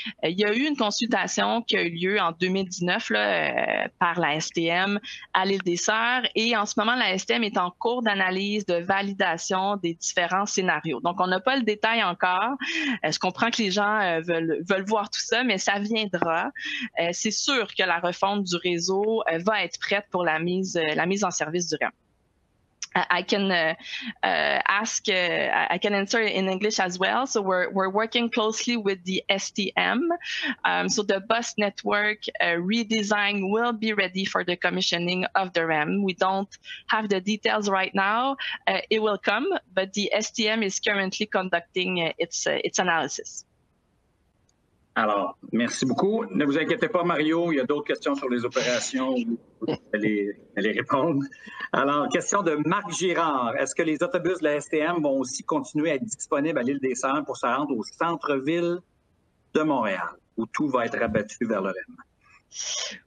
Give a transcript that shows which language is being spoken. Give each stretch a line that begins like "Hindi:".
French: Il y a eu une consultation qui a eu lieu en 2019 là, par la STM à l'île des Sœurs et en ce moment, la STM est en cours d'analyse, de validation des différents scénarios. Donc, on n'a pas le détail encore. Je comprends que les gens veulent voir tout ça, mais ça viendra. C'est sûr que la refonte du réseau va être prête pour la mise en service du REM.
English: I can answer in English as well. So we're working closely with the STM. So the bus network redesign will be ready for the commissioning of the REM. We don't have the details right now. It will come, but the STM is currently conducting its analysis.
French: Alors, merci beaucoup. Ne vous inquiétez pas, Mario, il y a d'autres questions sur les opérations. Vous allez répondre. Alors, question de Marc Girard. Est-ce que les autobus de la STM vont aussi continuer à être disponibles à l'île des Sœurs pour se rendre au centre-ville de Montréal, où tout va être rabattu vers le REM?